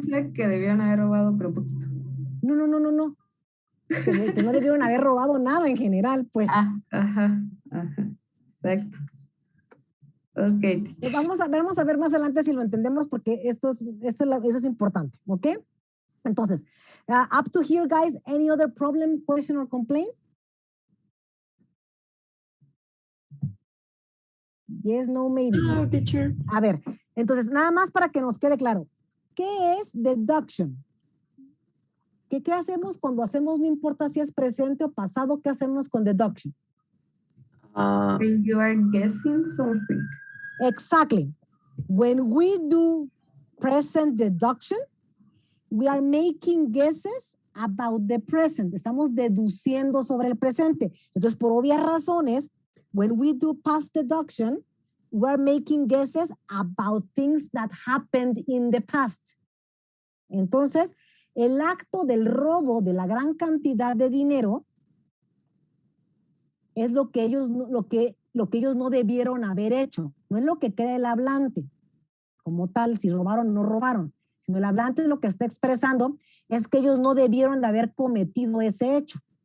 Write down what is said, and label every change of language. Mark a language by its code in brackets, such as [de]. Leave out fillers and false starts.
[es] piensa que debieron haber robado, pero poquito. No. Que no debieron haber robado nada en general, pues. Ajá. Exacto. Ok. Vamos a ver más adelante si lo entendemos porque eso es importante, ¿ok? [en] Entonces, up to here, guys, any other problem, question, or complaint? Yes, no, maybe. No, teacher. [es] A ver, entonces, nada más para que nos quede claro. ¿Qué es deduction? ¿Qué hacemos cuando hacemos, no importa si es presente o pasado, qué hacemos con deduction? [en] When you are guessing something. Exactly. When we do present deduction, we are making guesses about the present. Estamos deduciendo sobre el presente. Entonces, por obvias razones, when we do past deduction, we are making guesses about things that happened in the past. [es] Entonces, el acto del robo de la gran cantidad de dinero es lo que ellos no debieron haber hecho. No es lo que cree el hablante como tal, si robaron o no robaron, sino el hablante lo que está expresando es que ellos no debieron de haber cometido ese hecho.